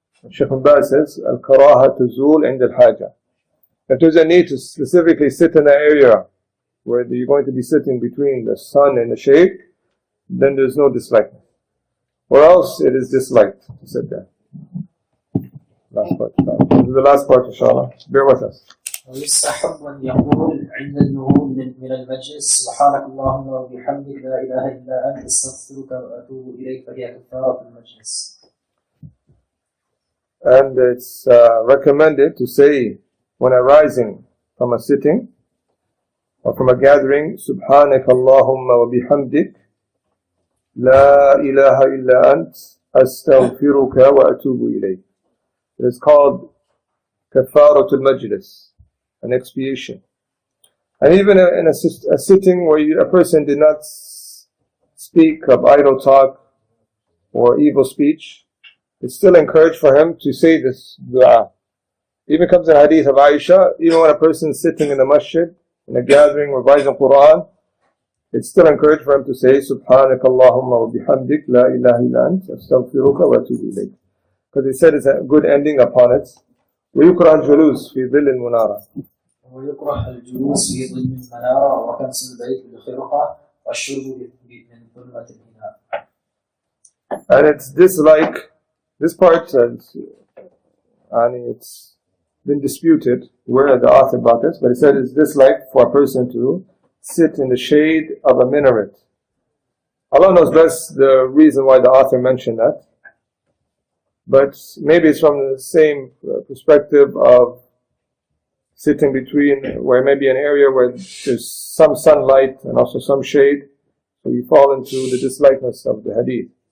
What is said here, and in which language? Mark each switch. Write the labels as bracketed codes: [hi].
[en] Shaykh al-Baz says, Al-Karaha tuzul ind al-Haja. If there's a need to specifically sit in the area where you're going to be sitting between the sun and the shade, then there's no dislikeness. Or else it is disliked to sit there. Last part, inshallah. This is the last part, inshallah. Bear with us. [ar] ويستحب أن يقول عند النهوض من المجلس سبحانك اللهم وبحمدك لا إله إلا أنت أستغفرك وأتوب إليك فهي كفارة المجلس. [en] And it's recommended to say when arising from a sitting or from a gathering, [ar] سبحانك اللهم وبحمدك لا إله إلا أنت أستغفرك وأتوب إليك. [en] It is called [ar] كفارة المجلس, [en] an expiation. And even in a sitting where a person did not speak of idle talk or evil speech, it's still encouraged for him to say this dua. Even comes in hadith of Aisha, even when a person is sitting in the masjid, in a gathering, revising Quran, it's still encouraged for him to say, Subhanaka Allahumma wa bihamdik, la ilaha illa ant, astaghfiruka wa atubu ilayk. Because he said it's a good ending upon it. [ar] ويكره الجلوس في ظل المنارة. ويكره الجلوس في ظل المنارة وكنس البيت بالخرقة والشرب من ظلمة الإناء. [en] And it's dislike, this part, and it's been disputed where the author brought this, but he said it's dislike for a person to sit in the shade of a minaret. Allah knows best the reason why the author mentioned that, but maybe it's from the same perspective of sitting between, where maybe an area where there's some sunlight and also some shade, so you fall into the dislikeness of the hadith.